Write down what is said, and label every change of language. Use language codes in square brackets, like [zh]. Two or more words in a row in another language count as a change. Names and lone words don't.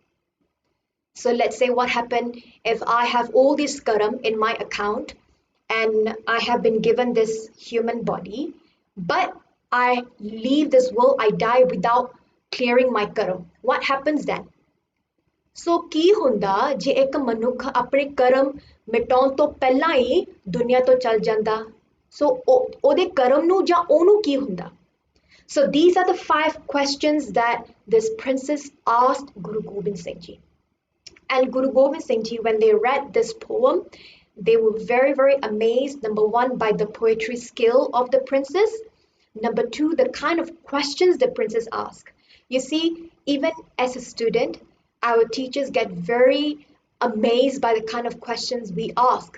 [en] So let's say what happened if I have all this karam in my account and I have been given this human body, but I leave this world, I die without clearing my karam. What happens then? [pa] So ਕੀ ਹੁੰਦਾ ਜੇ ਇੱਕ ਮਨੁੱਖ ਆਪਣੇ ਕਰਮ ਮਿਟਾਉਣ ਤੋਂ ਪਹਿਲਾਂ ਹੀ ਦੁਨੀਆ ਤੋਂ ਚਲ ਜਾਂਦਾ? So ਉਹਦੇ ਕਰਮ ਨੂੰ ਜਾਂ ਉਹਨੂੰ ਕੀ ਹੁੰਦਾ? [en] So these are the 5 questions that this princess asked Guru Gobind Singh Ji. And Guru Gobind Singh Ji, when they read this poem, they were very, very amazed. Number 1, by the poetry skill of the princess. Number 2, the kind of questions the princess asked. You see, even as a student, our teachers get very amazed by the kind of questions we ask.